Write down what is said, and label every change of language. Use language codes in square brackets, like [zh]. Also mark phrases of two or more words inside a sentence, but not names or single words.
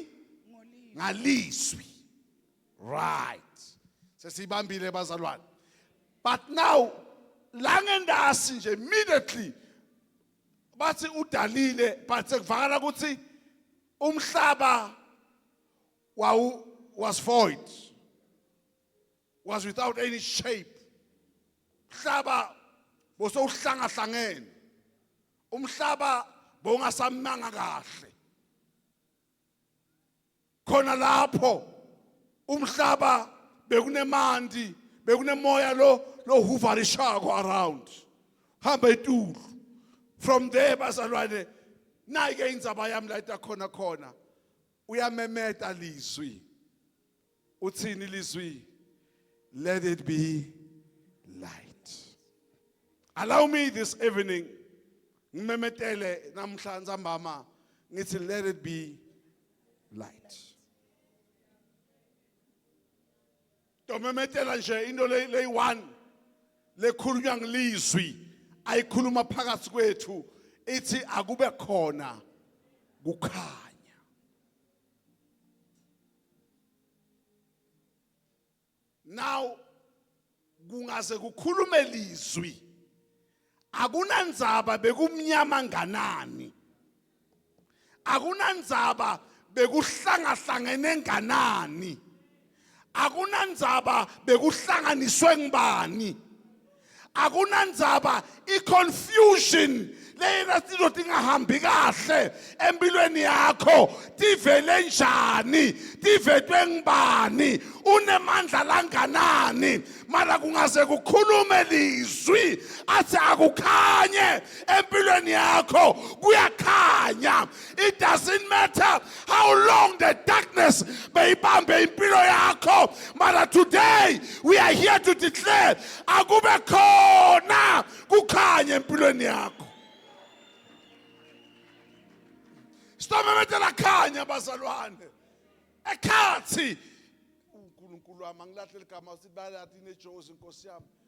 [ss] Ngalizwi. Right. Sesibambile bazalwane. [en] But now [ss] langendasi nje immediately bathi udalile but sekuvakala ukuthi umhlaba [en] was void, was without any shape. [ss] Umhlaba bosowuhlangahlangene. Umhlaba bongasamanga kahle. Khona lapho umhlaba bekunemandi, bekunemoya lo huvarishako around. Hamba itulo. From there bazalwane nayike indzaba yami la khona uyamemeta lizwi. Uthini lizwi? [en] Let it be light. Allow me this evening [ss] ngimemetele namhlanje mbama ngithi [en] let it be light. [ss] Domemetela nje into leyi-1 lekhulunywa ngilizwi ayikhuluma phakathi kwethu ithi akube khona kukhanya. Now kungaze kukhulume lizwi akunandzaba bekumnyama nganani, akunandzaba bekuhlangahlangene nganani, akunandzaba bekuhlanganiswe ngibani, akunandzaba i-confusion leyena tilo tingahambi kahle empilweni yakho tivele njani, tivetwe ngibani, unemandla langanani, mara kungaze kukhulume lizwi athi akukhanye empilweni yakho kuyakhanya. [en] It doesn't matter how long the darkness [ss] beyibambe impilo yakho, [en] mara today we are here to declare [ss] akube khona kukhanya empilweni yakho. Sitomemetela khanya bazalwane. Ekhathi uNkulunkulu wami angilahle igama sibalathi neJozi Nkosi yami.